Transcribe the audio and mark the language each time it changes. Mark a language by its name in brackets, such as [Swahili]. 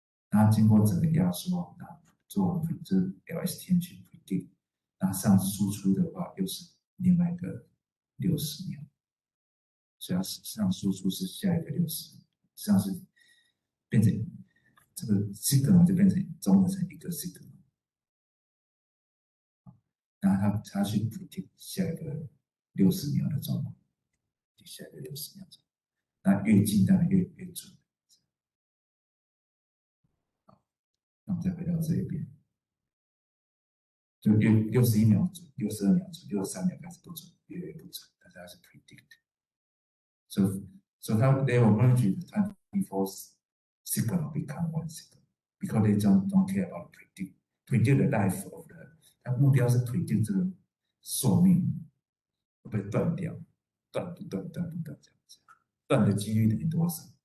[Chinese] 那经过整个压缩，做这 LSTM 去 predict， 那上输出的话又是另外一个60秒，所以它上输出是下一个60，实际上是变成这个 signal 就变成综合成一个 signal， 那它去 predict 下一个60秒的状况，下一个60秒钟，那越近当然越准。那我们再回到这一边，就越61秒准、62秒准、63秒开始不准，越来越不准，但是它是 predict。 [English] So they will merge the 24 signal become 1 signal because they don't care about predict the life of the。 [Chinese] 它目标是 predict 这个寿命会不会断掉，断不断这样子，断的几率等于多少？